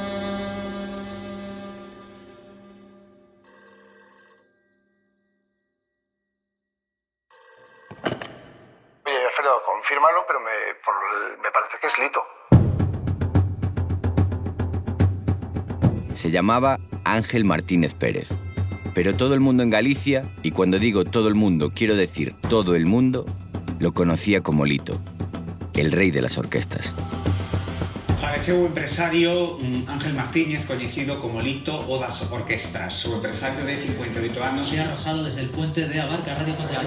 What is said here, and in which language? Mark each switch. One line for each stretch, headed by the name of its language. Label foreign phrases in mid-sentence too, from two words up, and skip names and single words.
Spanish: Oye, Alfredo, confírmalo, pero me parece que es Lito. Se llamaba Ángel Martínez Pérez. Pero todo el mundo en Galicia, y cuando digo todo el mundo quiero decir todo el mundo, lo conocía como Lito, el rey de las orquestas.
Galician: Faleceu o empresario Ángel Martínez, coñecido como Lito o das orquestas. O empresario de 58 anos
Spanish: se ha arrojado desde el puente de Abarca, Radio Pontevedra.